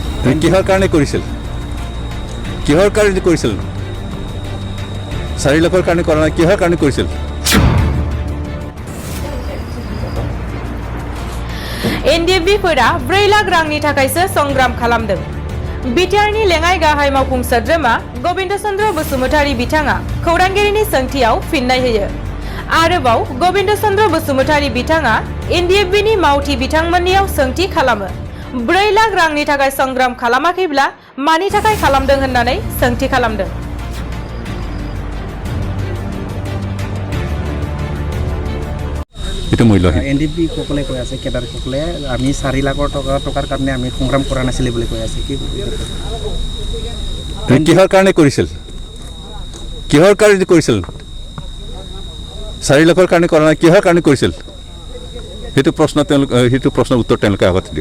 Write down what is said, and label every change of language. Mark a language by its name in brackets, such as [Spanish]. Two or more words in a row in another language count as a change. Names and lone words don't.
[Assamese] কিহৰ কাৰণে কৰিছিল ন 4 লাখৰ কাৰণে কৰা নাই কিহৰ কাৰণে কৰিছিল [Bodo] एनडिएफबिफोरा 4 लाख रांनि थाखायसो संग्राम खालामदों बिटिआरनि लेङाइ गाहाय मावफुं सोद्रोमा गबिन्द चन्द्र बसुमतारी बिथाङा खौरांगिरिनि सोंथियाव फिननाय होयो आरोबाव गबिन्द चन्द्र बसुमतारी बिथाङा एनडिएफबिनि मावथि बिथांमोननियाव सोंथि खालामो 4 लाख रांनि थाखाय संग्राम खालामाखैब्ला मानि थाखाय खालामदों होननानै सोंथि खालामदों [Assamese] এটা মূল্যহীন এনডিএফবি সকলে কৈ আছে কেডাৰ সকলে আমি 4 লাখ টকাৰ কাৰণে আমি সংগ্ৰাম কৰা নাছিল বুলি কৈ আছে কি কিহৰ কাৰণে কৰিছিল 4 লাখৰ কাৰণে কৰা নাই কিহৰ কাৰণে কৰিছিল সেইটো প্ৰশ্নৰ উত্তৰ তেওঁলোকে আগত দিও